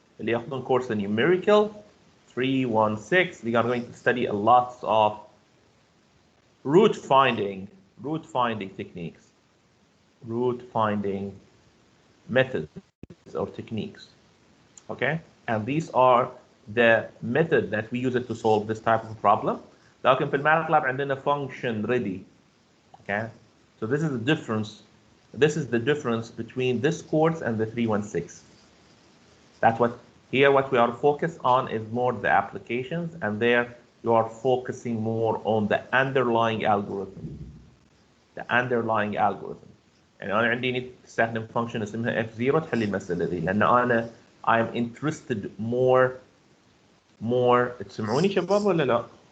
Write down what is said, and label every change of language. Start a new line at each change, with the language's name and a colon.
Arabic: اللي ياخذون
English: course in numerical 316, we are going to study a lot of root finding techniques, root finding methods or techniques. Okay, and these are the method that we use it to solve this type of problem.
Arabic: لكن في الماتلاب عندنا
English: function ready. Okay, so this is the difference. This is the difference between this course and the 316. That's what here what we are focused on is more the applications, and there you are focusing more on the underlying algorithm. The underlying algorithm.
Arabic: يعني أنا عندي نستخدم function اسمها f0 تحل المسألة دي، لأن أنا
English: I'm interested more
Arabic: تسمعوني شباب ولا لا؟